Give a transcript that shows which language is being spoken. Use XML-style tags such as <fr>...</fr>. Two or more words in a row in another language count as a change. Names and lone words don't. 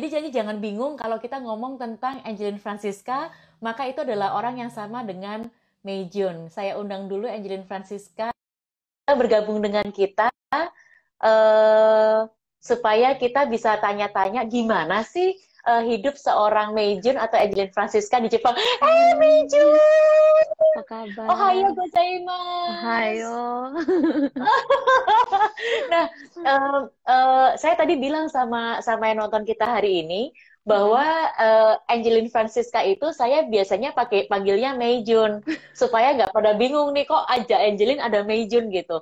<id>Jadi jangan bingung kalau kita ngomong tentang Angeline Francisca, maka itu adalah orang yang sama dengan Mei Jun. Saya undang dulu Angeline Francisca bergabung dengan kita eh, supaya kita bisa tanya-tanya gimana sih hidup seorang Mei Jun atau Angeline Francisca di Jepang. Mei Hai, Jun! apa Ohayo kabar? gozaimasu. Ohayo. Nah, saya tadi bilang sama sama yang nonton kita hari ini bahwa Mm-mm. Angeline Francisca itu saya biasanya pakai panggilnya Mei Jun supaya nggak pada bingung nih kok aja Angeline ada Mei Jun gitu.</id>